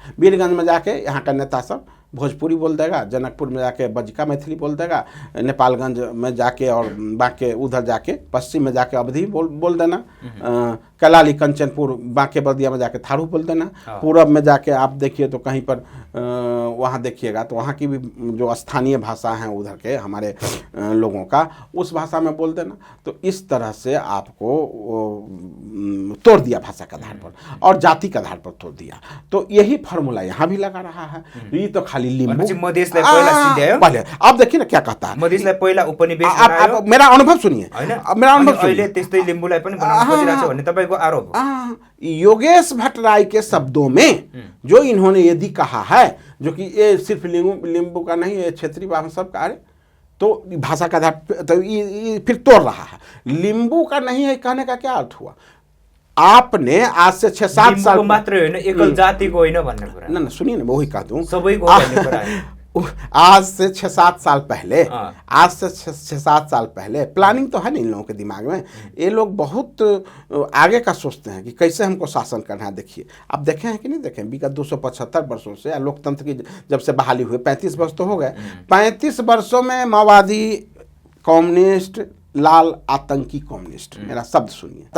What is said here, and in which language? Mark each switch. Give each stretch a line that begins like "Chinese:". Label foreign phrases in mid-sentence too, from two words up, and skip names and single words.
Hindi: वीरगंज में जाके यहाँ का नेता सब भोजपुरी बोल देगा, जनकपुर में जाके बजिका मैथिली बोल देगा, नेपालगंज में जाके और बांके उधर जाके पश्चिम में जाके अवधी बोल देना, कलाली कंचनपुर बांके बर्दिया में जाके थारू बोल देना, पूरब में जाके आप देखिए तो कहीं पर वहाँ देखिएगा तो वहाँ की भी जो स्थानीय भाषा हैं उधर के हमारे लोगों का, उस भाषा में बोल देना। तो इस तरह से आपको तोड़ दिया भाषा के आधार पर और जाति के आधार पर तोड़ दिया। तो यही फार्मूला यहाँ भी लगा रहा है। ये तो खाली लिंबू पहले आप देखिए ना क्या कहता है,
Nepali: मधेसलाई पहिला उपनिवेश बनायो।
Hindi: मेरा अनुभव सुनिए, मेरा अनुभव
Nepali: अहिले त्यस्तै लिम्बूलाई पनि बनाउन खोजिरहेछ भन्ने तपाईँको आरोप हो।
Hindi: योगेश भट्टराई के शब्दों में जो इन्होंने यदि कहा है, जो कि ये सिर्फ लिंबू का नहीं, ये क्षेत्रीय भाषा सब का, तो भाषा का आधार तो ये फिर तोड़ रहा है। लिंबू का नहीं है कहने का क्या अर्थ हुआ? आपने आज से 6-7 साल
Nepali: मात्र होइन, एकल जातिको होइन भन्ने कुरा।
Hindi: ना सुनिए ना, मैं वही कह दूं,
Nepali: सबैको भन्ने कुरा है।
Hindi: आज से 6-7 साल पहले, आज से 6-7 साल पहले प्लानिंग तो है नहीं इन लोगों के दिमाग में। ये लोग बहुत आगे का सोचते हैं कि कैसे हमको शासन करना है। देखिए, आप देखे हैं कि नहीं देखे, विगत 275 वर्षों से लोकतंत्र की जब से बहाली हुई, 35 वर्ष तो हो गए, 35 वर्षों में माओवादी, कम्युनिस्ट, लाल आतंकी कम्युनिस्ट, मेरा शब्द सुनिए,